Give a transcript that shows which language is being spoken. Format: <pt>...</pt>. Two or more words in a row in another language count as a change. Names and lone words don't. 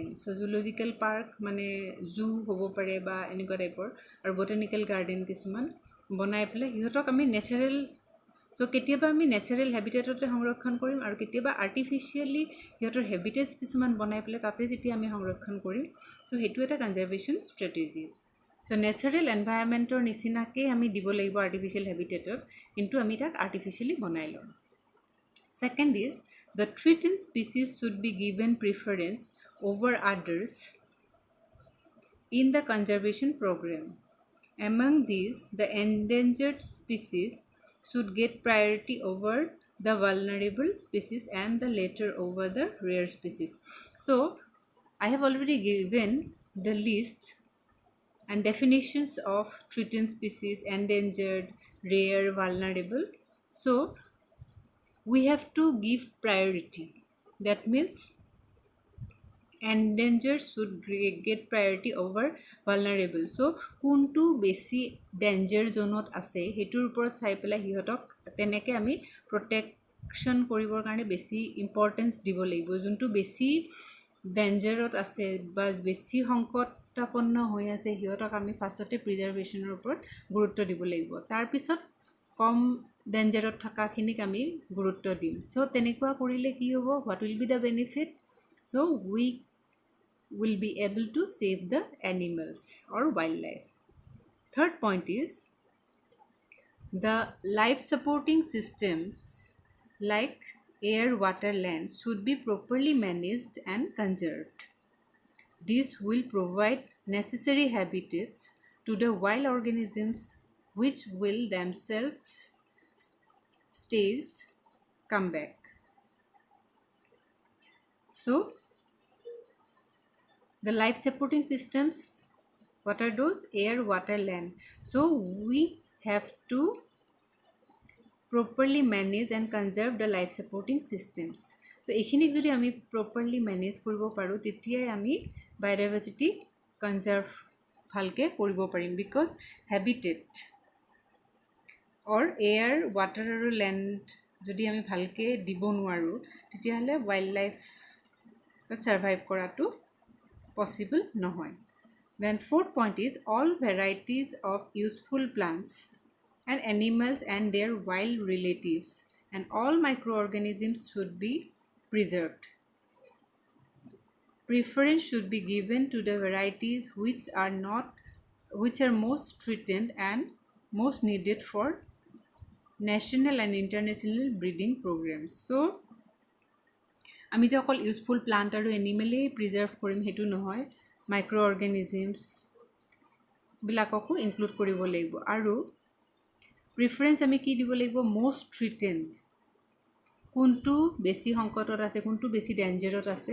<as>চ'</as> <en>zoological park</en> <as>মানে জু হ'ব পাৰে বা এনেকুৱা টাইপৰ, আৰু</as> <en>botanical garden</en> <as>কিছুমান বনাই পেলাই সিহঁতক আমি নেচাৰেল, চ' কেতিয়াবা আমি</as> <en>natural habitatতে</en> <as>সংৰক্ষণ কৰিম আৰু কেতিয়াবা আৰ্টিফিচিয়েলি সিহঁতৰ হেবিটেটছ কিছুমান বনাই পেলাই তাতে যেতিয়া আমি সংৰক্ষণ কৰিম. চ' সেইটো এটা</as> <en>conservation strategies.</en> <as>চ'</as> <en>natural environmentৰ</en> <as>নিচিনাকৈ আমি দিব লাগিব</as> <en>artificial habitatত,</en> <as>কিন্তু আমি তাক আৰ্টিফিচিয়েলি বনাই লওঁ.</as> <en>Second is, the threatened species should be given preference over others in the conservation program. Among these, the endangered species should get priority over the vulnerable species and the latter over the rare species. So, I have already given the list and definitions of threatened species, endangered, rare, vulnerable. So, we have to give priority. That means endangered should get priority over vulnerable.</en> <as>So কোনটো বেছি</as> <en>danger zoneত</en> <as>আছে সেইটোৰ ওপৰত চাই পেলাই সিহঁতক তেনেকৈ আমি প্ৰটেকশ্যন কৰিবৰ কাৰণে বেছি ইম্পৰ্টেঞ্চ দিব লাগিব. যোনটো বেছি ডেঞ্জাৰত আছে বা বেছি সংকটাপন্ন হৈ আছে সিহঁতক আমি ফাৰ্ষ্টতে প্ৰিজাৰ্ভেশ্যনৰ ওপৰত গুৰুত্ব দিব লাগিব, তাৰপিছত কম ডেঞ্জাৰত থকাখিনিক আমি গুৰুত্ব দিম. চ' তেনেকুৱা কৰিলে কি হ'ব,</as> <en>what will be the benefit? So we will be able to save the animals or wild life. third point is the life supporting systems like air, water, land should be properly managed and conserved. This will provide necessary habitats to the wild organisms which will themselves come back. So the life supporting systems, what are those? Air, water, land. So we have to properly manage and conserve the life supporting systems.</en> <as>So এইখিনিক যদি আমি</as> <en>properly manage</en> <as>কৰিব পাৰোঁ তেতিয়াই আমি</as> <en>biodiversity conserve</en> <as>ভালকৈ কৰিব পাৰিম, because</as> <en>habitat or air, water</en> <as>আৰু land যদি আমি ভালকৈ দিব নোৱাৰোঁ তেতিয়াহ'লে</as> <en>wild life</en> <as>তাত ছাৰ্ভাইভ কৰাটো পচিবল নহয়.</as> <en>Then fourth point is, all varieties of useful plants and animals and their wild relatives and all microorganisms should be preserved. Preference should be given to the varieties which are most threatened and most needed for national and international breeding programs.</en> <as>So আমি যে অকল</as> <en>useful plant</en> <as>আৰু এনিমেলেই প্ৰিজাৰ্ভ কৰিম সেইটো নহয়,</as> <en>micro organismsবিলাককো</en> <as>ইনক্লুড কৰিব লাগিব. আৰু প্ৰিফাৰেঞ্চ আমি কি দিব লাগিব?</as> <en>most threatened,</en> <as>কোনটো বেছি সংকটত আছে, কোনটো বেছি ডেঞ্জাৰত আছে.</as>